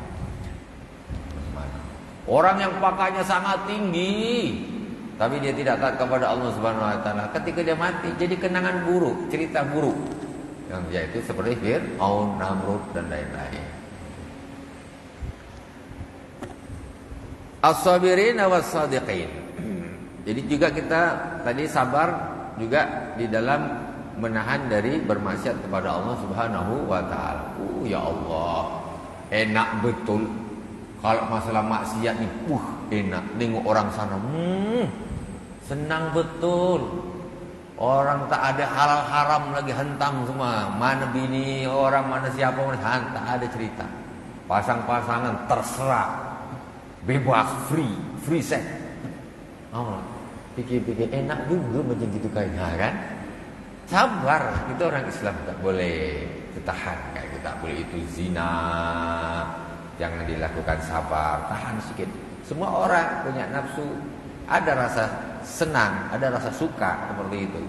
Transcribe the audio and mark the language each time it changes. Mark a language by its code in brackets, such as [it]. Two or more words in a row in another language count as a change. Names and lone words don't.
[ms] Orang yang pakainya sangat tinggi tapi dia tidak taat kepada Allah [ar] سبحانه وتعالى, [ms] ketika dia mati jadi kenangan buruk, cerita buruk. Yang dia itu seperti Fir'aun, Namrud dan lain-lain. [ar] الصابرين والصادقين. [ms] Jadi juga kita tadi sabar juga di dalam menahan dari bermaksiat kepada Allah [ar] سبحانه وتعالى. [ms] Ya Allah, enak betul kalau masalah maksiat ni. Enak tengok orang sana. Senang betul. Orang tak ada halal haram lagi, hentam semua. Mana bini orang, mana siapa, tak ada cerita. Pasang-pasangan terserah. Bebas, [en] free sex. [ms] Pikir-pikir enak juga macam gitu kayaknya kan. Sabar, kita orang Islam tak boleh tahan kayak kita boleh itu zina. Jangan dilakukan, sabar, tahan sedikit. Semua orang punya nafsu, ada rasa senang, ada rasa suka seperti itu.